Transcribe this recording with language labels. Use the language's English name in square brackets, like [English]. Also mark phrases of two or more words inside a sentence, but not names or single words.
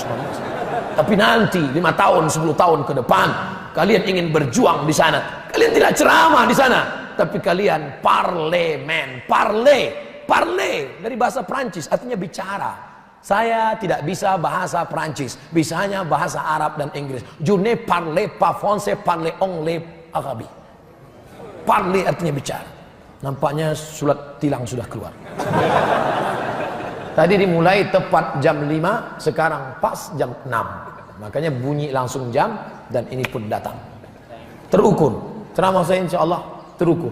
[Indonesian] Tapi nanti 5 tahun, 10 tahun ke depan, kalian ingin berjuang di sana. Kalian tidak ceramah di sana, tapi kalian parlemen. Parler dari bahasa Prancis artinya bicara. Saya tidak bisa bahasa Prancis, bisanya bahasa Arab dan Inggris. [French] Je ne parle pas français, parle anglais arabe. [Indonesian] Parler artinya bicara. Nampaknya surat tilang sudah keluar. Tadi dimulai tepat jam 5, sekarang pas jam 6. Makanya bunyi langsung jam dan ini pun datang. Terukur. Ceramah saya [Arabic] إن شاء الله [Indonesian] terukur.